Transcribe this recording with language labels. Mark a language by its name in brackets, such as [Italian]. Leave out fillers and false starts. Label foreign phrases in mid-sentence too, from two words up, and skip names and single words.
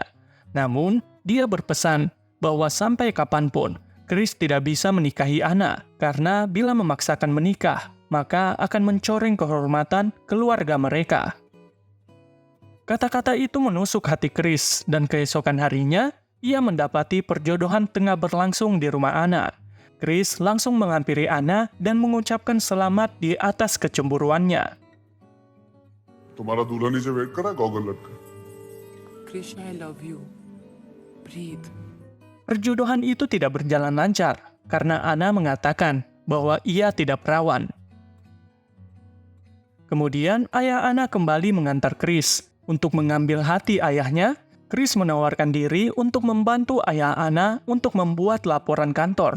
[Indonesian] Namun, dia berpesan bahwa sampai kapanpun, Chris tidak bisa menikahi Anna, karena bila memaksakan menikah, maka akan mencoreng kehormatan keluarga mereka. Kata-kata itu menusuk hati Chris, dan keesokan harinya, ia mendapati perjodohan tengah berlangsung di rumah Anna. Chris langsung menghampiri Anna dan mengucapkan selamat di atas kecemburuannya. [Hindi] तुम्हारा दूल्हा नीचे वेट कर रहा है गॉगल लटका [English] Krish, I love you. Breathe. [Indonesian] Perjodohan itu tidak berjalan lancar, karena Anna mengatakan bahwa ia tidak perawan. Kemudian ayah Anna kembali mengantar Chris. Untuk mengambil hati ayahnya, Chris menawarkan diri untuk membantu ayah Anna untuk membuat laporan kantor.